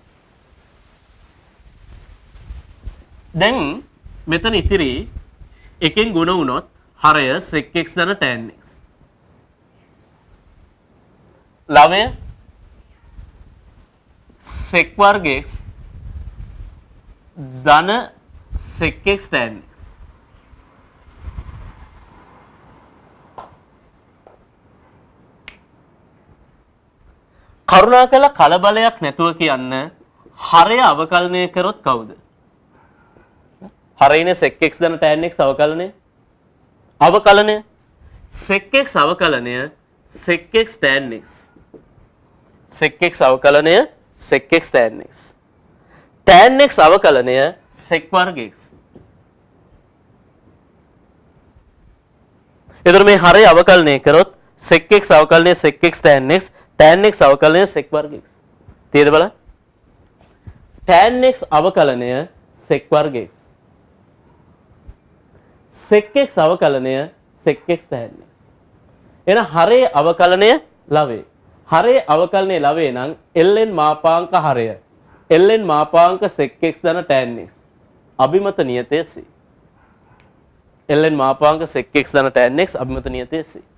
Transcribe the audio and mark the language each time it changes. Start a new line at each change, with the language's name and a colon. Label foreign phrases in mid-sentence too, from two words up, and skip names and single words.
Sinhala: දැන් මෙතන ඉතිරි එකෙන් ගුණ වුණොත් හරය sec x ධන tan x. ලවය sec වර්ග x ධන sec x tan x. කරුණාකර කලබලයක් නැතුව කියන්න හරය අවකලනය කරොත් කවුද? හරයනේ sec x ධන tan x අවකලනය. අවකලනය sec x අවකලනය sec x tan x. sec x අවකලනය sec x tan x. tan x අවකලනය sec වර්ග x. එතකොට මේ හරය අවකලනය කරොත් sec x අවකලනය sec x tan x, tan x අවකලනය sec වර්ග x. තේරෙද බලන්න? tan x අවකලනය sec වර්ග x. sec x අවකලනය sec x tan x. එන හරේ අවකලනය ලවේ. හරේ අවකලනය ලවේ නම් ln මාපාංක හරය. ln මාපාංක sec x ධන tan x. අභිමත නියතය C. ln මාපාංක sec x ධන tan x අභිමත නියතය C.